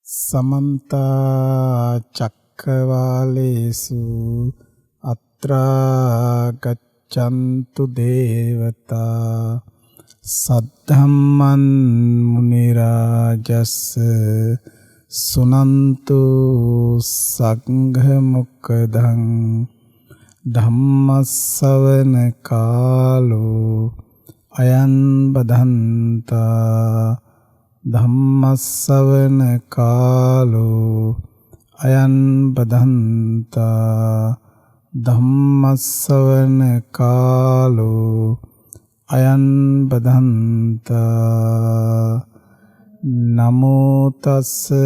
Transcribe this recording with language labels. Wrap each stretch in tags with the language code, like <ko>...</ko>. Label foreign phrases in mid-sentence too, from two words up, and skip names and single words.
<pi>समन्ता चक्रवालेषु अत्रा गच्छन्तु देवता सद्धम्मं मुनिराजस्स सुनन्तु संघमुखदं धम्मස්සවන කාලෝ අයං බදන්තා ධම්මස්සවන කාලෝ අයං බදන්තා ධම්මස්සවන කාලෝ අයං බදන්තා නමෝ තස්ස</pi>